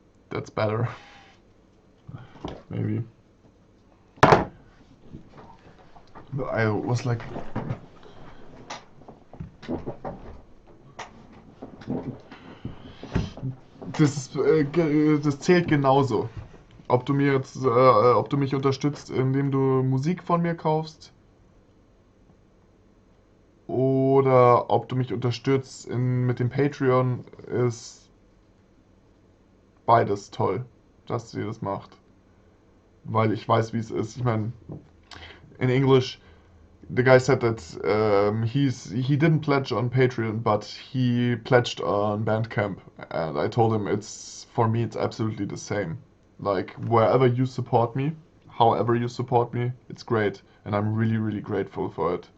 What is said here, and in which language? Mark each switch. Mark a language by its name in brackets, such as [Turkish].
[English] That's better. Maybe. I was like, [German] das zählt genauso. Ob du mich unterstützt, indem du Musik von mir kaufst, oder ob du mich unterstützt mit dem Patreon, ist beides toll, dass ihr das macht. Weil ich weiß, wie es ist. Ich meine, [English] in English, the guy said that he didn't pledge on Patreon, but he pledged on Bandcamp, and I told him for me it's absolutely the same. Like wherever you support me, however you support me, it's great, and I'm really really grateful for it.